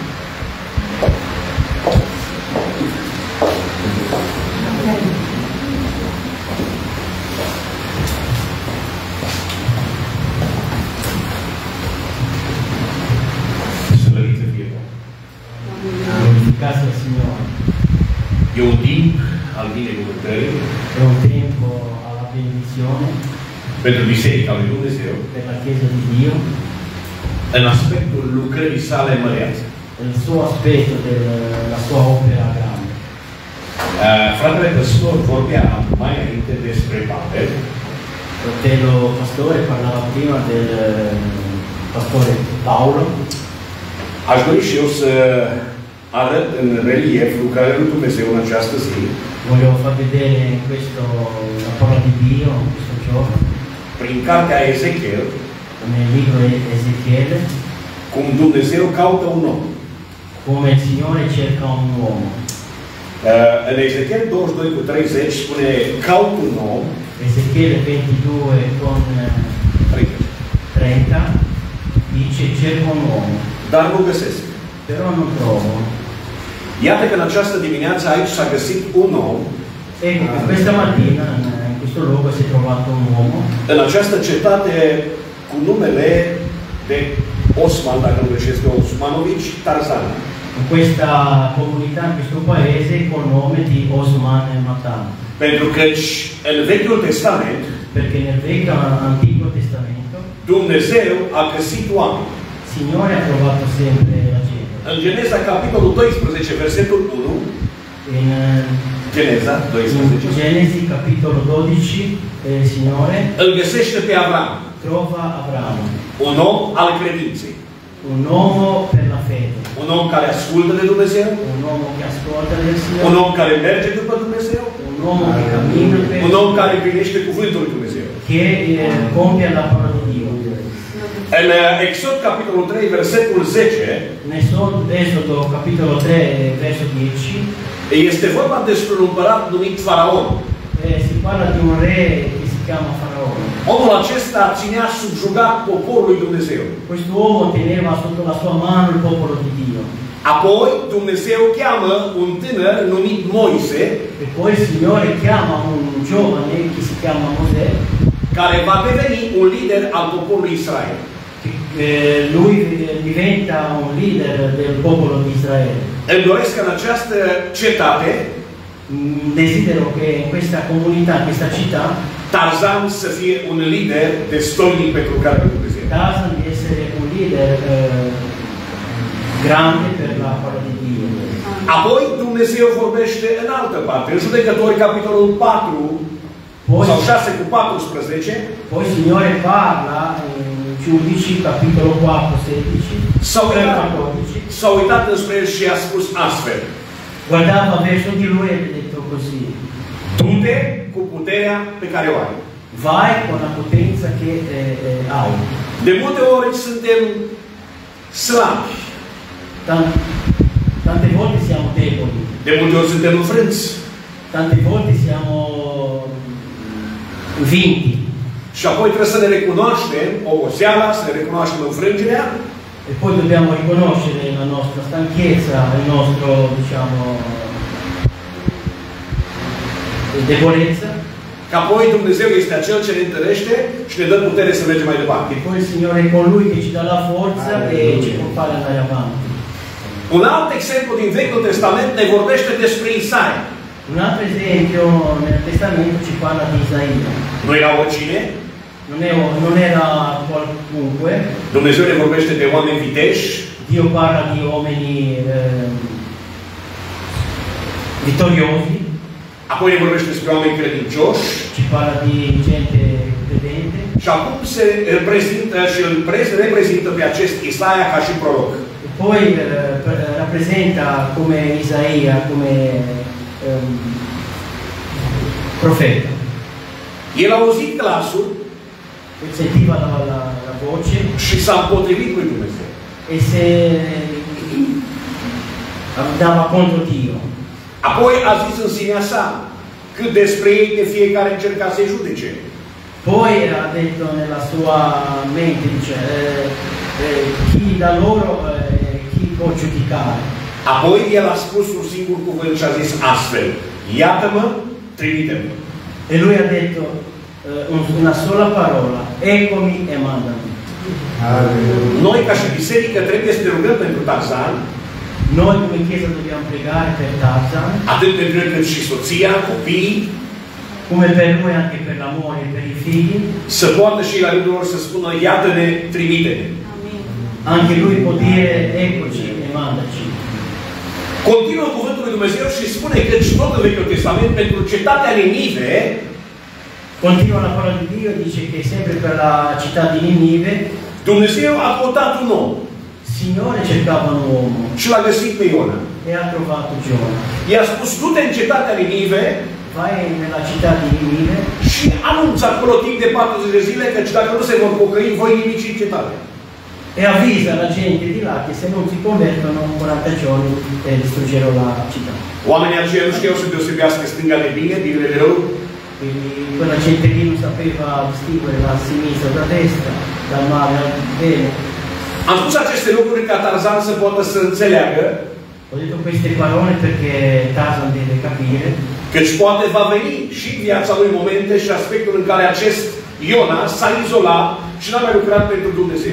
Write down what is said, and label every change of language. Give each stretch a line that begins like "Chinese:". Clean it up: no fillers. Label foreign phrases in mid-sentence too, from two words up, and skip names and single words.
Romanian: Slăvită fie Domnul.
Italian: Glorificați al Signore.
Romanian: E un timp al binecuvântării
Italian: È un tempo alla benedizione
Romanian: pentru Biserica lui Dumnezeu
Italian: per la Chiesa di Dio,
Romanian: în aspectul lucrării sale măreațe.
Italian: nel suo aspetto della sua opera grande.
Romanian: Fratele păstor vorbea mai înainte despre Pavel.
Italian: Fratello pastore parlava prima del pastore Paolo.
Romanian: Aș dori și eu să arăt în relief lucrarea lui Dumnezeu în această zi.
Italian: Voglio far vedere la parola di Dio in questo giorno,
Romanian: Prin cartea Ezechiel,
Italian: nel libro Ezechiele,
Romanian: cum Dumnezeu caută un om.
Italian: come il Signore cerca un uomo.
Romanian: În Ezechiel 22:30 spune, caut un om,
Italian: Ezechiele 22 con 30 dice cerco un uomo,
Romanian: dar nu găsesc.
Italian: però non trovo.
Romanian: Iată că în această dimineață aici s-a găsit un om,
Italian: Ecco che questa mattina in questo luogo si è trovato un uomo
Romanian: în această cetate cu numele de Osman, dacă nu greșesc, de Osmanovici Tarzan.
Italian: in questa comunità, in questo paese, col nome di Osman Matan.
Romanian: Pentru că în Vechiul Testament
Italian: Perché nel Vecchio Antico Testamento
Romanian: Dumnezeu a găsit oameni.
Italian: il Signore ha trovato sempre la gente.
Romanian: În Geneza, capitolul 12, versetul 1,
Italian: In
Romanian: Geneza 12,
Italian: Genesi capitolo 12 il Signore
Romanian: îl găsește pe Avram,
Italian: trova Abramo,
Romanian: un om al credinței,
Italian: un uomo per la fede,
Romanian: un om care ascultă de Dumnezeu,
Italian: un uomo che ascolta del un Signore,
Romanian: om care merge după Dumnezeu,
Italian: un uomo che cammina un per
Romanian: om care împlinește cuvântul lui Dumnezeu.
Italian: che compie la parola di Dio.
Romanian: În Exod, capitolul 3, versetul 10,
Italian: Esodo capitolo 3 verso 10
Romanian: este vorba despre un împărat numit Faraon.
Italian: si parla di un re che si chiama Faraone.
Romanian: Omul acesta ținea subjugat poporul lui Dumnezeu.
Italian: Quest'uomo teneva sotto la sua mano il popolo di Dio.
Romanian: Apoi Dumnezeu cheamă un tânăr numit Moise,
Italian: E poi il Signore chiama un giovane che si chiama Mosè,
Romanian: care va deveni un lider al poporului Israel.
Italian: lui diventa un leader del popolo di Israele.
Romanian: Îmi doresc în această cetate
Italian: Desidero che in questa comunità, in questa città,
Romanian: Tarzan să fie un lider destoinic pentru lucrarea lui Dumnezeu.
Italian: Tarzan di essere un leader grande per la parola di Dio.
Romanian: Apoi Dumnezeu vorbește în altă parte, în Judecători, capitolul 4,
Italian: Poi,
Romanian: sau 6 cu 14,
Italian: poi il Signore parla in Giudici, capitolo 4, 16,
Romanian: s-a uitat înspre el și a spus astfel:
Italian: guardava verso di lui e ha detto così:
Romanian: du-te cu puterea pe care o ai.
Italian: vai con la potenza che hai.
Romanian: De multe ori suntem slabi,
Italian: Tante volte siamo deboli,
Romanian: de multe ori suntem înfrânți
Italian: tante volte siamo vinti.
Romanian: și apoi trebuie să ne recunoaștem oboseala, să ne recunoaștem înfrângerea
Italian: E poi dobbiamo riconoscere la nostra stanchezza, il nostro, diciamo, debolezza.
Romanian: că apoi Dumnezeu este acel ce ne întărește și ne dă putere să mergem mai departe.
Italian: E poi il Signore è colui che ci dà la forza e ci può fare andare avanti.
Romanian: Un alt exemplu din Vechiul Testament ne vorbește despre Isaia.
Italian: Un altro esempio nel Testamento ci parla di Isaia.
Romanian: Nu era oricine.
Italian: Non era qualunque.
Romanian: Dumnezeu ne vorbește de oameni viteși.
Italian: Dio parla di uomini vittoriosi.
Romanian: Apoi ne vorbește despre oameni credincioși.
Italian: Ci parla di gente credente.
Romanian: Și acum se reprezintă și îl reprezintă pe acest Isaia ca și proroc.
Italian: E poi rappresenta come Isaia, come profeta.
Romanian: El a auzit glasul
Italian: Sentiva la voce
Romanian: și s-a împotrivit lui Dumnezeu.
Italian: e se andava contro Dio.
Romanian: Apoi a zis în sinea sa cât despre ei de fiecare încerca să-i judece.
Italian: Poi ha detto nella sua mente, dice, chi da loro, chi ti può giudicare.
Romanian: Apoi el a spus un singur cuvânt și a zis astfel: iată-mă, trimite-mă.
Italian: E lui ha detto una sola parola, eccomi e mandami.
Romanian: Noi, ca și biserică, trebuie să ne rugăm pentru Tarzan,
Italian: Noi come Chiesa dobbiamo pregare per Tarzan,
Romanian: atât pentru el cât și soția, copiii,
Italian: come per lui anche per la moglie e per i figli.
Romanian: să poată și la rândul lor să spună: iată-ne, trimite-ne.
Italian: Anche lui può dire eccoci e mandaci.
Romanian: Continuă cuvântul lui Dumnezeu și spune că și tot în Vechiul Testament, pentru cetatea Ninive,
Italian: Continua la parola di Dio, dice che sempre per la città di Ninive,
Romanian: Dumnezeu a căutat un om
Italian: il Signore cercava un uomo
Romanian: și l-a găsit pe Iona.
Italian: e ha trovato Giona.
Romanian: I-a spus: du-te în cetatea Ninive
Italian: Vai nella città di Ninive
Romanian: și anunță acolo timp de 40 de zile că dacă nu se vor pocăi, voi nimici în cetate.
Italian: e avvisa la gente di là che se non si convertono 40 giorni distruggerò la città.
Romanian: Oamenii aceia nu știau să deosebească stânga de bine, binele de rău.
Italian: Quindi quella gente lì non sapeva distinguere la sinistra da destra, dal male al bene.
Romanian: Am spus aceste lucruri ca Tarzan să poată să înțeleagă,
Italian: Ho detto queste parole perché Tarzan deve capire
Romanian: căci poate va veni și în viața lui momente și aspectul în care acest Iona s-a izolat și n-a mai lucrat pentru Dumnezeu.